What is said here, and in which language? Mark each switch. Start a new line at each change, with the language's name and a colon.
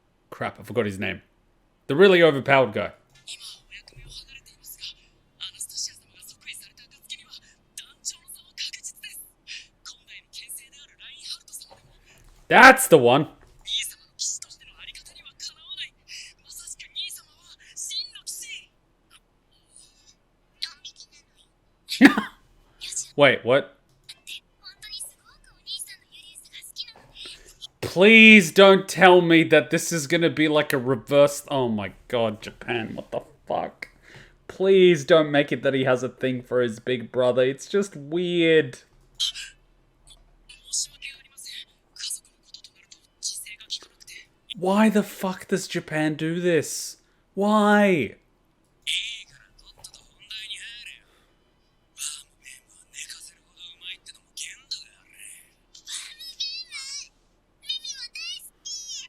English: Crap, I forgot his name. The really overpowered guy.
Japanese: 今はお役目を離れていますが、アナスタシア様が即位された暁には団長の座は確実です。今代の権勢であるラインハルト様でも
English: That's the one.
Japanese: 兄様の騎士としてのあり方にはかなわない。まさしく兄様は真の騎士。ドン引きなのよ。よし、
English: Wait, what?
Japanese: 本当にすごくお兄さんのユリウスが好きなのね。
English: Please don't tell me that this is gonna be like a reverse... Oh my god, Japan, what the fuck? Please don't make it that he has a thing for his big brother. It's just weird.
Japanese: 申し訳ありません。家族のこととなると自制が利かなくて。
English: Why the fuck does Japan do this? Why?
Japanese: いいからとっとと本題に入れよ。バームゲームは寝かせるほどうまいってのも限度があるね。バームゲーム、ミミも大好き。